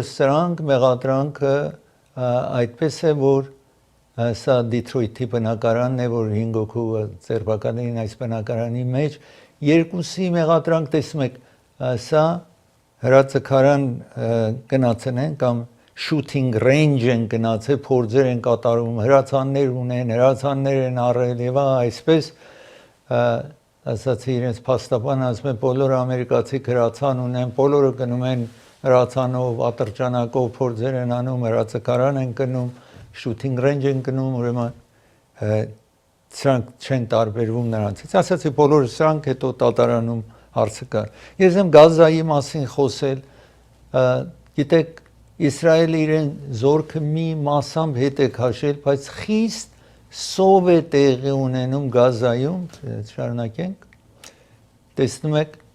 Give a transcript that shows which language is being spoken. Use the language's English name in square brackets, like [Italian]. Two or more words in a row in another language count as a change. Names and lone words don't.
[Armenian] սրանք մեղադրանքը այդպես է, որ սա Դիթրոյթի բնակարանն է, որ 5 հոգու ձերբակալին այս բնակարանի մեջ, երկուսի մեղադրանք տեսնում եք, սա հրաձգարան գնացել են կամ [English] shooting range [Armenian] են գնացել, փորձեր են կատարում, հրացաններ ունեն, հրացաններ են առել եւ այսպես ասացի իրենց փաստաբան ասում են բոլոր ամերիկացի հրացան ունեն, բոլորը գնում են հրացանով, ատրճանակով փորձեր են անում, հրաձգարան են գնում, [English] shooting range [Armenian] են գնում, ուրեմն սրանք չեն տարբերվում նրանցից։ Ասացի բոլորը սրանք հետո դատարանում հարցը կա։ Ես եմ Գազայի մասին խոսել, գիտեք Իսրայելը իրեն զորքը մի մասամբ հետ է քաշել, բայց խիստ սով է տեղի ունենում Գազայում, շարունակենք, տեսնում եք,